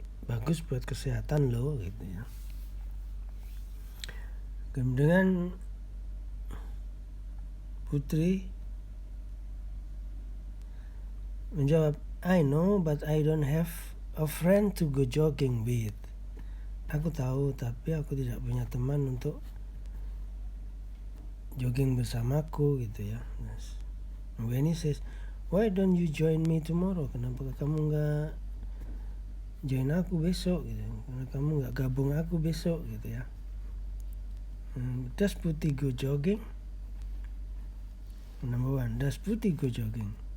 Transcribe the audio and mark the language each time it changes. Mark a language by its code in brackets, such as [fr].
[id] Bagus buat kesehatan loh, gitu ya. [en] Kemudian Putri menjawab, I know but I don't have a friend to go jogging with. [id] Aku tahu tapi aku tidak punya teman untuk jogging bersamaku, gitu ya. [en] When he says, why don't you join me tomorrow? [id] Kenapa kamu nggak join aku besok, gitu? Kenapa kamu nggak gabung aku besok, gitu ya? [en] Does Putih go jogging? Number 1, does Putih go jogging?